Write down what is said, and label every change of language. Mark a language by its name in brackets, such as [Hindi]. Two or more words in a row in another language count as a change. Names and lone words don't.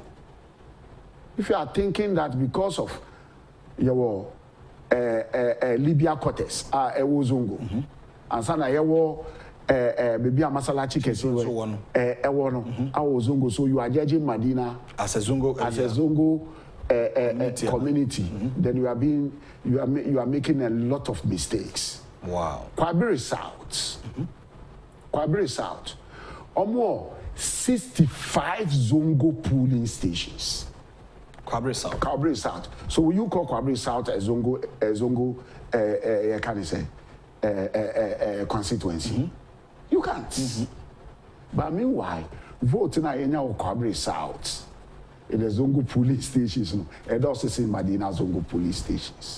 [English] If you are thinking that because of your Libya quarters, Zongo, and sana your maybe a masalachi Zongo, so you are judging Medina as a Zongo community, then you are making a lot of mistakes. Wow. Kwabiri South. Kwabiri South. Or more 65 Zongo polling stations. Kwabiri South. Kwabiri South. So will you call Kwabiri South a Zongo can you say constituency? You can't. But meanwhile, voting in Kwabiri South. In the Zongo police stations, and also in Medina Zongo police stations.